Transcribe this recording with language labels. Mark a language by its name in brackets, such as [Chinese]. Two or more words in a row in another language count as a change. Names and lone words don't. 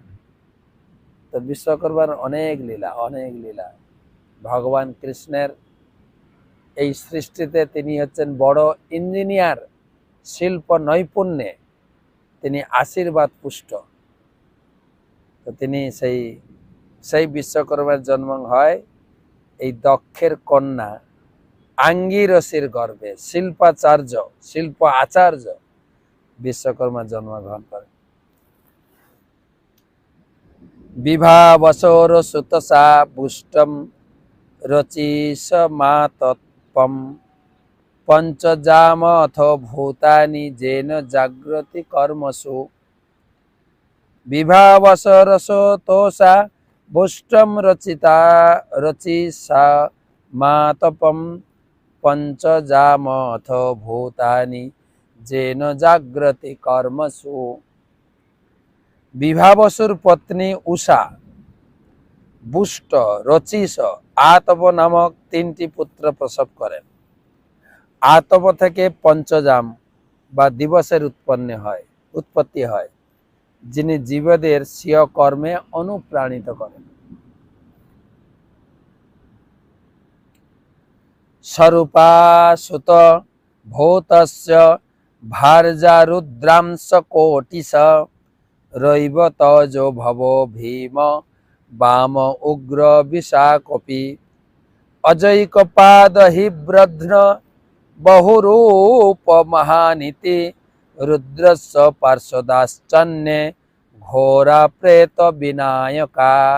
[Bangla] তো বিশ্বকর্মার অনেক লীলা ভগবান কৃষ্ণের এই সৃষ্টিতে তিনি হচ্ছেন বড় ইঞ্জিনিয়ার, শিল্প নৈপুণ্যে তিনি আশীর্বাদ পুষ্ট। তো তিনি সেই বিশ্বকর্মার জন্ম হয় এই দক্ষের কন্যা আঙ্গিরসীর গর্ভে, শিল্প আচার্য বিশ্বকর্মা জন্মগ্রহণ করেন। [Sanskrit] বিভাবসর সুতসা পুষ্টম রচিষমাতত্পম পঞ্চজাম অথ ভূতানি যেন জাগ্রতি কর্মসু। বিভাবসরসতোষা পুষ্টম রচিষমাতপম পঞ্চজাম অথ ভূতানি যেন জাগ্রতি কর্মসু। [Bangla] বিভাবসুর পত্নী উষা বুষ্ট, রচিষ, আতপ নামক তিনটি পুত্র প্রসব করেন। আতপ থেকে পঞ্চজাম বা দিবসের উৎপত্তি হয়, যিনি জীবদের স্বীয় কর্মে অনুপ্রাণিত করেন। [Sanskrit] স্বরূপা সুত ভূতস্য ভার্যা রুদ্রাংশ কোটিশ রৈব তজো ভব ভীম বাম উগ্র বিশাকপি অজৈকপাদ হি ব্রধ্ন বহুরূপ মহানীতি রুদ্রস্য পার্শ্বদাশ্চন্যে ঘোরা প্রেত বিনায়কা।